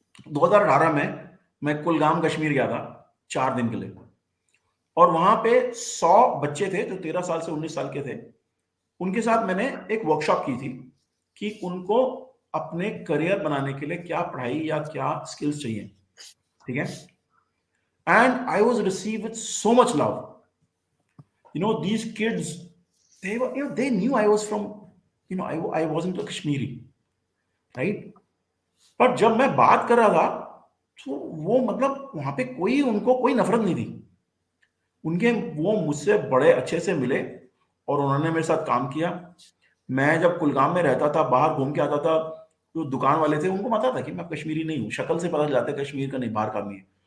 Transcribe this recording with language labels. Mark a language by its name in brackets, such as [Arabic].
[Hindi] 2018 में मैं कुलगाम कश्मीर गया था 4 दिन के लिए, और वहां पे 100 बच्चे थे जो 13 साल से 19 साल के थे। उनके साथ मैंने एक वर्कशॉप की थी कि उनको अपने करियर बनाने के लिए क्या पढ़ाई या क्या स्किल्स चाहिए, ठीक है। [English] And I was received with so much love. These kids, they knew I was from, I wasn't a Kashmiri, right? [Hindi] पर जब मैं बात कर रहा था, तो वो मतलब वहां पे उनको कोई नफरत नहीं थी। वो मुझसे बड़े अच्छे से मिले और उन्होंने मेरे साथ काम किया। मैं जब कुलगाम में रहता था, बाहर घूम के आता था, तो दुकान वाले थे, उनको पता था कि मैं कश्मीरी नहीं हूँ, शक्ल से पता चल जाता है कश्मीर का नहीं, बाहर का आदमी है।